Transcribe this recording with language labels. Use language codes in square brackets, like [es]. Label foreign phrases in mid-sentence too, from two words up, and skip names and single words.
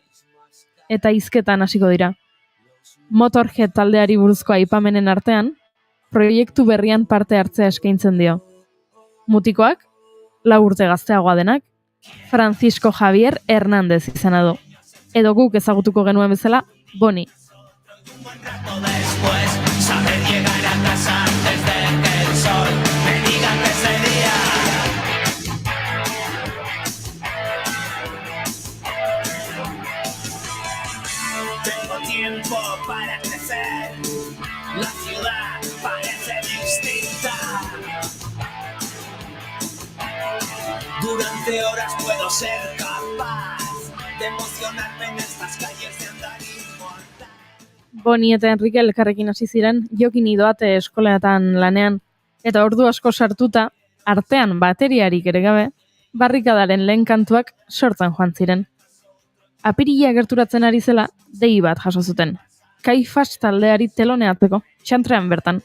[eu] Eta hizketan hasiko dira. Motorhead taldeari buruzko aipamenen artean, proiektu berrian parte hartzea eskaintzen dio. Mutikoak, 4 urte gazteagoa denak, Francisco Javier Hernández izena du. Edo guk ezagutuko genuen bezala, Boni. [es] Después, saber llegar a casa antes de que el sol me diga que ese día. Tengo tiempo para crecer, la ciudad parece distinta. Durante horas puedo ser capaz de emocionarme en estas calles de andar inmortal. [eu] Boni eta Enrique elkarrekin hasi ziren Jokin Idoate eskoletan lanean, eta ordu asko sartuta, artean bateriarik ere gabe, barrikadaren lehen kantuak sortzen joan ziren. Apirila gerturatzen ari zela, dei bat jaso zuten. Kaifas taldeari teloneatzeko, txantrean bertan.